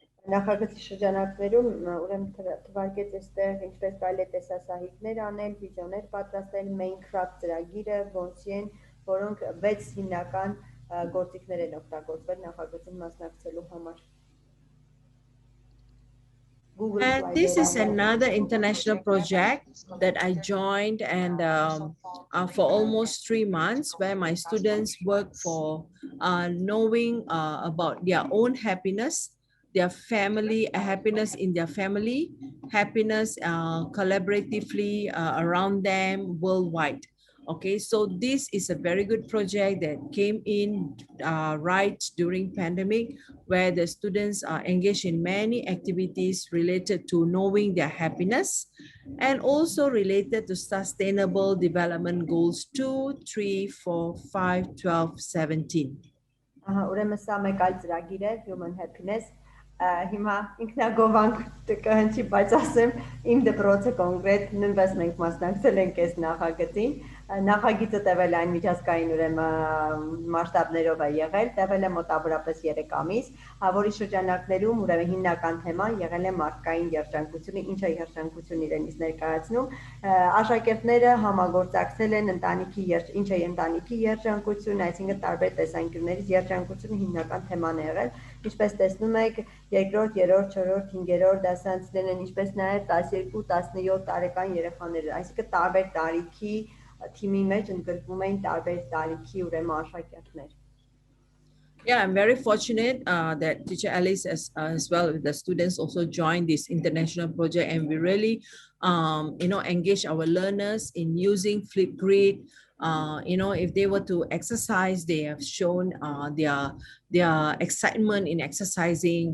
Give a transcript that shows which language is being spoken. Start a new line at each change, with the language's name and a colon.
Armenian: Նախագծի շրջանակներում ուրեմն թվարկեց այստեղ ինչպես կարելի է տեսասահիկներ անել, վիդեոներ պատրաստել, Minecraft ծրագիրը, Bonsi-ն, որոնք 6 հիմնական գործիքներ են օգտագործվել նախագծին մասնակցելու համար.
English: And this is another international project that I joined, and for almost 3 months, where my students work for knowing about their own happiness, their family, happiness in their family, happiness collaboratively around them worldwide. Okay, so this is a very good project that came in right during pandemic, where the students are engaged in many activities related to knowing their happiness, and also related to sustainable development goals 2, 3, 4, 5, 12, 17.
Armenian: Ուրեմն սա մեկ այլ ծրագիր է, Human Happiness. Հիմա ինքնագովանք կհնչի, բայց ասեմ, իմ դպրոցը կոնկրետ նույնպես մենք մասնակցել ենք այս նախագծին. Նախագիծը տևել այն միջազգային ուրեմն մասշտաբներով է եղել, տևել է մոտավորապես 3 ամիս, որի շրջանակներում ուրեմն հիմնական թեման եղել է մարդկային երջանկությունը, ինչ է երջանկություն իրենից ներկայացնում. Աշակերտները համագործակցել են ինչ է ընտանիքի երջանկություն, այսինքն տարբեր տեսանկյուններից երջանկությունը հիմնական թեման է եղել, ինչպես տեսնում եք, 2-րդ, 3-րդ, 4-րդ, 5-րդ դասարանցիներն են, ինչպես նաև 12-17 տարեկան երեխաները, այսինքն տարբեր տարիքի թիմի մեջ ընդգրկվում էին տարբեր տարիքի ուրեմն աշակերտներ։
English: Yeah, I'm very fortunate that Teacher Alice as well with the students also joined this international project, and we really, engage our learners in using Flipgrid. If they were to exercise, they have shown their excitement in exercising.